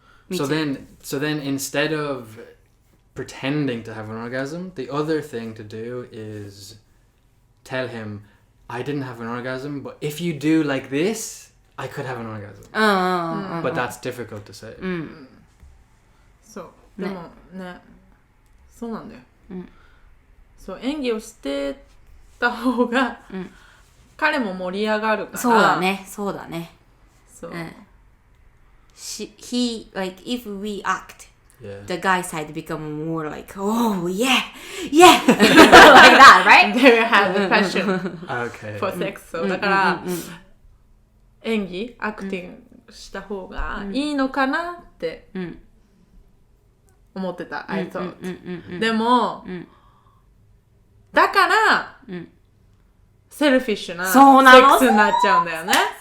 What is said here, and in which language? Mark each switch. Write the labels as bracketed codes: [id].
[en] So then instead of pretending to have an orgasm, the other thing to do is tell him, I didn't have an orgasm, but if you do like this, I could have an orgasm. But that's difficult to say. [ja] そうでもね、そうなんだよ。そう演技をしてた方が彼も盛り上がるから。そうだね。そう。 [en] He like if we act, the guy side become more like oh yeah like that, right? They have a passion for sex. [ja] そうだから演技アクティングした方がいいのかなって思ってた。 [en] I thought. [ja] でもだからセルフィッシュなセックスになっちゃうんだよね。